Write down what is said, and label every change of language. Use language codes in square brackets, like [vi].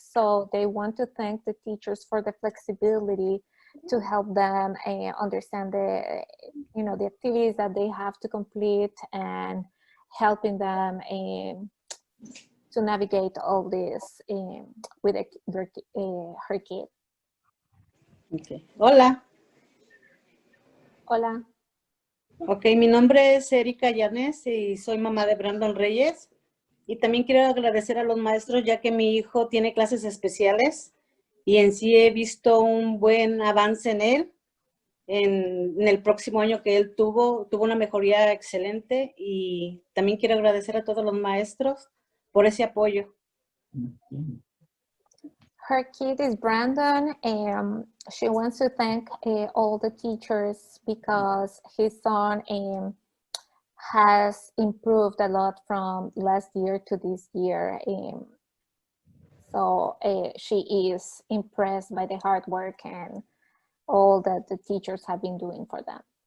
[en] So they want to thank the teachers for the flexibility to help them understand the activities that they have to complete and helping them to navigate all this with her kid. Okay. Hola. Hola. [es] Ok, mi nombre es Erika Llanes y soy mamá de Brandon Reyes. Y también quiero agradecer a los maestros ya que mi hijo tiene clases especiales y en sí he visto un buen avance en él. En el próximo año que él tuvo una mejoría excelente y también quiero agradecer a todos los maestros por ese apoyo. [en] Her kid is Brandon, and she wants to thank all the teachers because his son has improved a lot from last year to this year. So she is impressed by the hard work and all that the teachers have been doing for them.